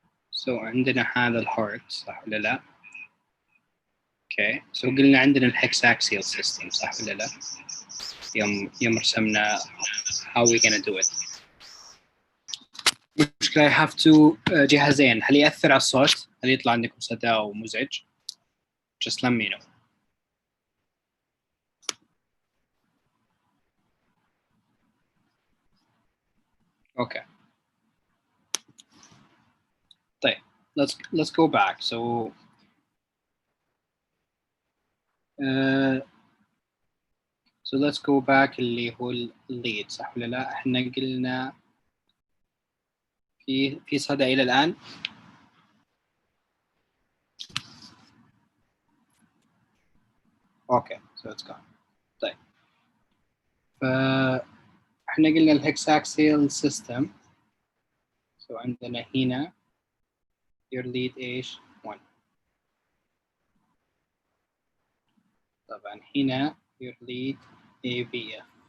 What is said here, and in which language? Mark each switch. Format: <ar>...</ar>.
<ar>So عندنا هذا الهارت صح ولا لا؟</ar> <en>Okay.</en> <ar>So قلنا عندنا الهكساكسيال system صح ولا لا؟ يوم رسمنا</ar> <en>how we gonna do it.</en> <ar>مشكلة</ar> <en>I have to</en> <ar>جهازين. هل يأثر على الصوت؟ هل يطلع عندكم صدى أو مزعج؟</ar> <en>Just let me know. Okay.</en> <ar>طيب,</ar> <en>let's go back. So let's go back</en> <ar>اللي هو الليد صح ولا لا؟ احنا قلنا في صدى إلى الآن.</ar> <en>Okay, so it's gone.</en> <ar>طيب. احنا قلنا الهكساكسيال system. So عندنا هنا</ar> <en>your lead</en> <ar>ايش 1. طبعا هنا your lead AVF.</ar>